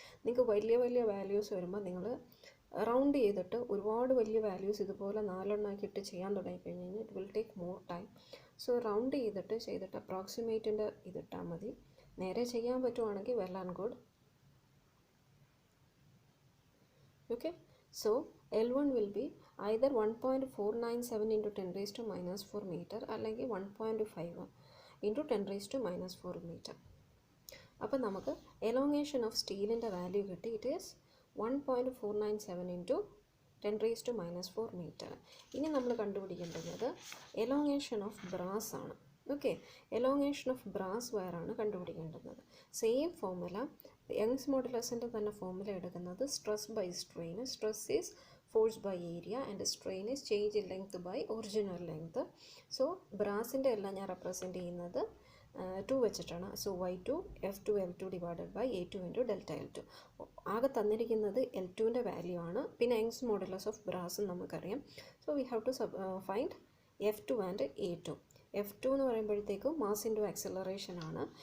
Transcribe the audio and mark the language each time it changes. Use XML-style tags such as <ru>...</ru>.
<ml>നിങ്ങൾക്ക് വലിയ വാല്യൂസ് വരുമ്പോൾ നിങ്ങൾ റൗണ്ട് ചെയ്തിട്ട് ഒരുപാട് വലിയ വാല്യൂസ് ഇതുപോലെ 4 എണ്ണാക്കിയിട്ട് ചെയ്യാൻ തുടങ്ങിക്കഴിഞ്ഞാൽ</ml> <en>It will take more time.</en> <ml>So round ചെയ്തിട്ട് അപ്രോക്സിമേറ്റിൻ്റെ ഇതിട്ടാൽ മതി. നേരെ ചെയ്യാൻ പറ്റുവാണെങ്കിൽ</ml> <en>Well and good. Okay, so L1 will be either 1.497 into 10⁻4 meter അല്ലെങ്കിൽ 1.5 into 10⁻4 meter.</en> <ml>അപ്പോൾ നമുക്ക് എലോങ്ങേഷൻ ഓഫ് സ്റ്റീലിൻ്റെ വാല്യൂ കിട്ടി.</ml> <en>It is 1.497 into 10⁻4 meter.</en> <ml>ഇനി നമ്മൾ കണ്ടുപിടിക്കേണ്ടത് എലോങ്ങേഷൻ ഓഫ് ബ്രാസ് ആണ്. ഓക്കെ, എലോങ്ങേഷൻ ഓഫ് ബ്രാസ് വയറാണ് കണ്ടുപിടിക്കേണ്ടത്. സെയിം ഫോർമുല, യങ്സ് മോഡുലസിൻ്റെ തന്നെ ഫോർമുല എടുക്കുന്നത് stress by strain.</ml> <en>Stress is force by area and strain is change in length by original length.</en> <ml>So ബ്രാസിൻ്റെ എല്ലാം ഞാൻ represent ചെയ്യുന്നത് 2 വെച്ചിട്ടാണ്.</ml> <en>So y2 F2 L2 divided by A2 into delta L2.</en> <ml>ആകെ തന്നിരിക്കുന്നത് L2ൻ്റെ value ആണ്. പിന്നെ Young's modulus of ബ്രാസും നമുക്കറിയാം.</ml> <en>So we have to find F2 and A2.</en> <ml>F2 എന്ന് പറയുമ്പോഴത്തേക്കും മാസ് ഇൻറ്റു ആക്സിലറേഷൻ ആണ്.</ml>